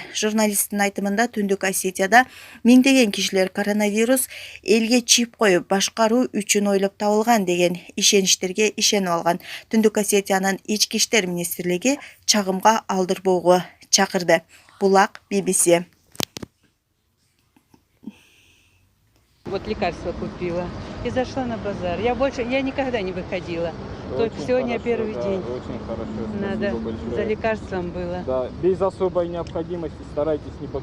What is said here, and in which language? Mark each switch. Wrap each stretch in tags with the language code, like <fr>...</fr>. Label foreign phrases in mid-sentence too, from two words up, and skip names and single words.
<ky>Журналисттин айтымында Түндүк Осетияда миңдеген кишилер коронавирус элге чип коюп башкаруу үчүн ойлоп табылган деген ишеничтерге ишенип алган. Түндүк Осетиянын ички иштер министрлиги чагымга алдырбоого чакырды. Булак BBC.</ky> <ru>Вот лекарство купила и зашла на базар. Я никогда не выходила. Только Очень сегодня хорошо, первый да, день. Очень хорошо. Надо Спасибо большое. за лекарством было. Да, без особой необходимости старайтесь не покидать свои</ru>